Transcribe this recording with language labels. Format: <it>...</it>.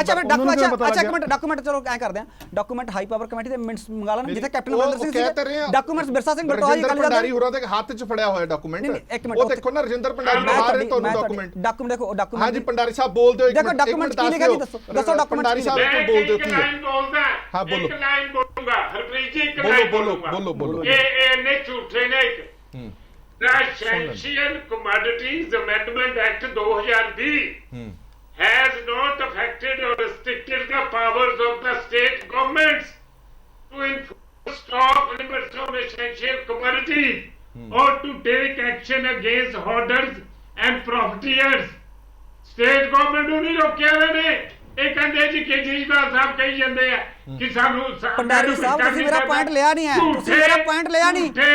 <pa>ਅੱਛਾ ਇੱਕ minute document ਚਲੋ ਐ ਕਰਦੇ ਆ, ਡਾਕੂਮੈਂਟ ਹਾਈ ਪਾਵਰ ਕਮੇਟੀ ਦੇ ਮਿੰਟਸ ਮੰਗਾ ਲੈਣ, ਜਿੱਥੇ ਕੈਪਟਨ ਅਮਰਿੰਦਰ ਸਿੰਘ ਸੀ, ਡਾਕੂਮੈਂਟਸ ਬਿਰਸਾ ਸਿੰਘ ਬਲਟੋਹਾ ਜੀ ਭੰਡਾਰੀ ਹੋਰਾਂ ਦੇ ਹੱਥ 'ਚ ਫੜਿਆ ਹੋਇਆ ਡਾਕੂਮੈਂਟ। ਉਹ ਦੇਖੋ ਨਾ, ਰਜਿੰਦਰ ਭੰਡਾਰੀ ਬਾਹਰ ਹੈ, ਤੁਹਾਨੂੰ ਡਾਕੂਮੈਂਟ ਦੇਖੋ ਡਾਕੂਮੈਂਟ। ਹਾਂਜੀ ਭੰਡਾਰੀ ਸਾਹਿਬ ਬੋਲ ਦਿਓ, ਦੇਖੋ ਡਾਕੂਮੈਂਟ ਕੀ ਲਿਖਿਆ ਜੀ, ਦੱਸੋ ਡਾਕੂਮੈਂਟ ਭੰਡਾਰੀ ਸਾਹਿਬ ਨੂੰ ਬੋਲ ਦਿਓ ਕੀ ਹੈ। ਹਾਂ ਬੋਲੋ, ਇੱਕ ਲਾਈਨ ਬੋਲੂੰਗਾ ਹਰਪ੍ਰੀਤ ਜੀ, ਇੱਕ ਲਾਈਨ ਬੋਲੋ। ਇਹ ਨੇ ਝੂਠੇ ਨੇ।</pa> <en>The Essential Commodities Amendment Act 2020 has not affected or restricted the powers of the state governments to enforce stock limits on essential commodities or to take action against hoarders and profiteers.</en> <pa>State government ਨੂੰ ਨਹੀਂ ਰੋਕਿਆ ਨੇ। ਇਹ ਕਹਿੰਦੇ ਜੀ ਕੇਜਰੀਵਾਲ ਸਾਹਿਬ ਕਹੀ ਜਾਂਦੇ ਆ ਕਿ ਸਾਨੂੰ ਭੰਡਾਰੀ ਸਾਹਿਬ ਤੁਸੀਂ ਮੇਰਾ ਪੁਆਇੰਟ ਲਿਆ ਨਹੀਂ ਹੈ, ਤੁਸੀਂ ਮੇਰਾ ਪੁਆਇੰਟ ਲਿਆ ਨਹੀਂ।</pa>